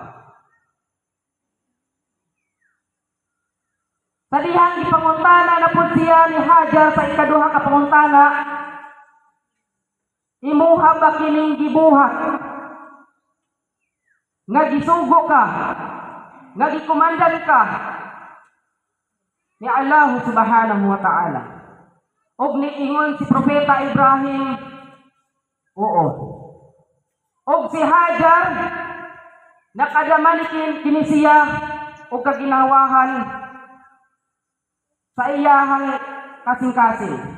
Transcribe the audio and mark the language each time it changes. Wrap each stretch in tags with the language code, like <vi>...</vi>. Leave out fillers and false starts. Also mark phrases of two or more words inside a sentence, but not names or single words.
<ceb>Sa dihang ipangutana na po siya ni Hajar sa ikaduha ka pangutana, imuha ba kining gibuhat nga gisugo ka, nga gikumandan ka ni</ceb> <ar>الله سبحانه وتعالى.</ar> <ceb>Og niingon si propeta Ibrahim, oo. Og si Hajar nakadaman kini siya og kaginawahan sa iyahang kasing-kasing.</ceb>